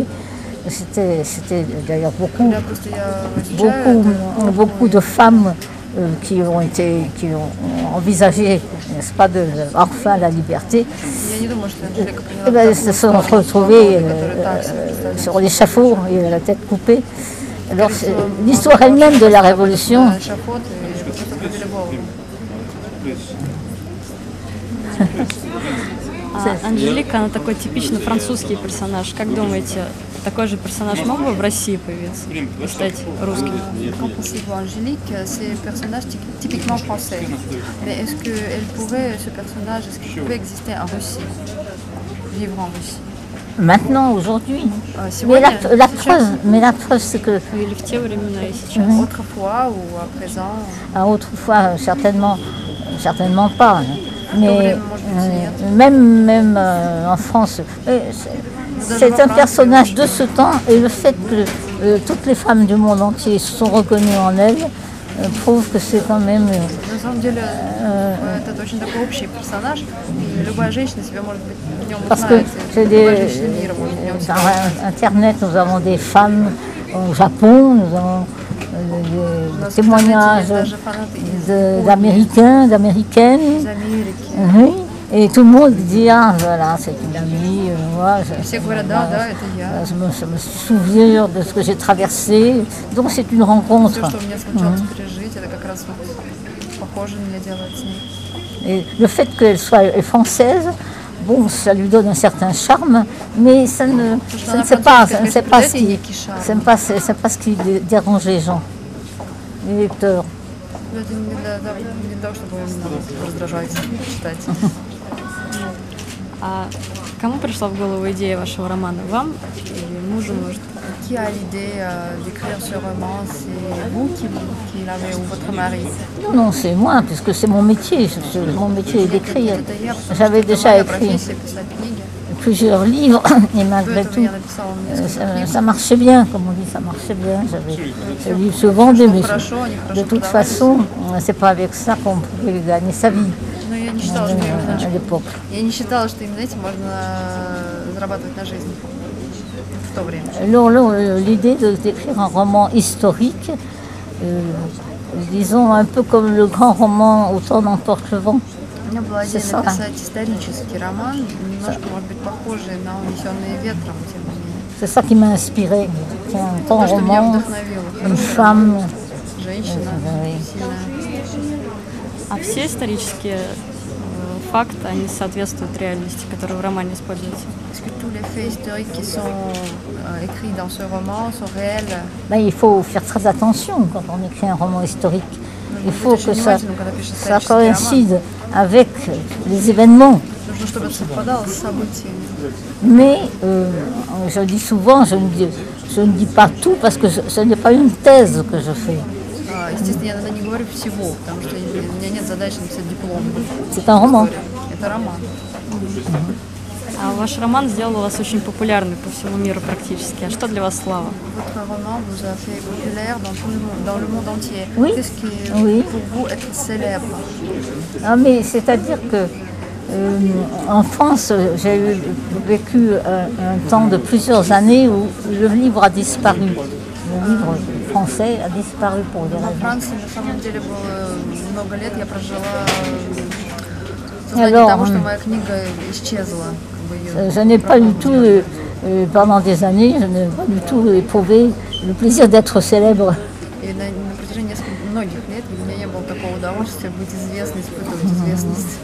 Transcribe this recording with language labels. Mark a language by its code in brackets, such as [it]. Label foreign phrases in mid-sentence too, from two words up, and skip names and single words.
[fr] C'était d'ailleurs beaucoup de femmes qui ont envisagé, n'est-ce pas, enfin la liberté, se sont retrouvées sur l'échafaud et la tête coupée. Alors l'histoire elle-même de la révolution. [ru] Анжелика, она такой типичный французский персонаж. Как думаете, такой же персонаж мог бы в России появиться и стать русским? [fr] Qu'en pensez-vous, Angélique? C'est un personnage typiquement français. Mais est-ce qu'elle pourrait, ce personnage, est-ce qu'il pouvait exister en Russie, vivre en Russie? Maintenant, aujourd'hui. Mais la preuve, c'est que. Autrefois ou à présent? Autrefois, certainement pas. Mais même en France, c'est un personnage de ce temps, et le fait que toutes les femmes du monde entier se sont reconnues en elle prouve que c'est quand même... [ru] На самом деле, это очень такой общий персонаж, и любая женщина себя может быть в нем узнает. Любая женщина мира может в нем себя узнать. [fr] Sur Internet, nous avons des femmes au Japon, nous avons des témoignages d'Américains, d'Américaines. Oui. Et tout le monde dit, ah voilà, c'est une amie, moi, je me souviens de ce que j'ai traversé, donc c'est une rencontre. Et le fait qu'elle soit française, bon, ça lui donne un certain charme, mais ça ne c'est pas ce qui dérange les gens, les lecteurs. [ru] А кому пришла в голову идея вашего романа? Вам или мужу, может? [fr] Qui a l'idée d'écrire ce roman? C'est vous qui l'avez ou votre mari? Non, c'est moi, puisque c'est mon métier. Mon métier est d'écrire. J'avais déjà écrit plusieurs livres, et malgré tout, ça marchait bien, comme on dit, ça marchait bien. Ce livre se vendait, mais de toute façon, c'est pas avec ça qu'on pouvait gagner sa vie. À l'époque. [ru] Я не считала, что именно этим можно зарабатывать на жизнь в то время. [fr] L'idée d'écrire un roman historique, disons un peu comme le grand roman Autant n'emporte le vent. [ru] У меня была идея написать исторический роман, немножко, может быть, похожий на «Унесенные ветром», тем не менее. [fr] C'est ça qui m'a inspiré. Un grand roman, une femme. [ru] Женщина, сильная. А все исторические факты, они соответствуют реальности, которая в романе используется? [fr] Est-ce que tous les faits historiques qui sont écrits dans ce roman sont réels? Il faut faire très attention quand on écrit un roman historique. Il faut que ça coïncide avec les événements. Mais je dis souvent, je ne dis pas tout parce que ce n'est pas une thèse que je fais. [ru] Естественно, я иногда не говорю всего, потому что у меня нет задачи написать диплом. [fr] C'est un roman. [ru] Это роман. А ваш роман сделал вас очень популярной по всему миру практически. А что для вас слава? [fr] Votre roman vous a fait populaire dans le monde entier. Oui. Qu'est-ce qui pour vous être célèbre? Ah, mais c'est-à-dire que en France, j'ai vécu un temps de plusieurs années où le livre a disparu. Le livre français a disparu pour des raisons. En France, [ru] на самом деле, было много лет я прожила. [fr] Alors, [ru] потому что моя книга исчезла. [fr] Je n'ai pas du tout, pendant des années, je n'ai pas du tout éprouvé le plaisir d'être célèbre. [ru] И на протяжении многих лет для меня не было такого удовольствия быть известной, испытывать известность.